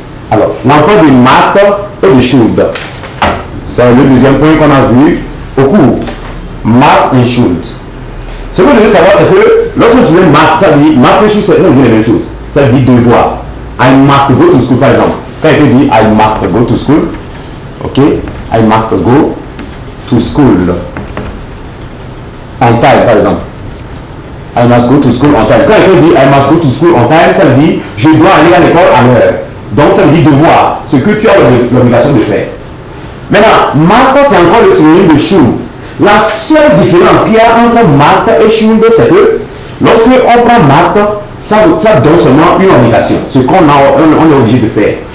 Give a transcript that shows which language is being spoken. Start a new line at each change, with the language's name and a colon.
French: Alors, l'emploi de must et de should, c'est le deuxième point qu'on a vu au cours. Must et should. Ce que vous devez savoir, c'est que lorsque tu mets must, ça dit must et should, c'est la même chose. Ça dit devoir.
English: I must go to school,
French: par exemple. Quand il dit
English: I must go to school, ok, I must go to school. On time,
French: par exemple.
English: I must go to school on time.
French: Quand quelqu'un dit I must go to school on time, ça veut dire je dois aller à l'école à l'heure. Donc ça veut dire devoir, ce que tu as l'obligation de faire. Maintenant, must, c'est encore le synonyme de should. La seule différence qu'il y a entre must et should, c'est que lorsque on prend must, ça donne seulement une obligation, ce qu'on on est obligé de faire.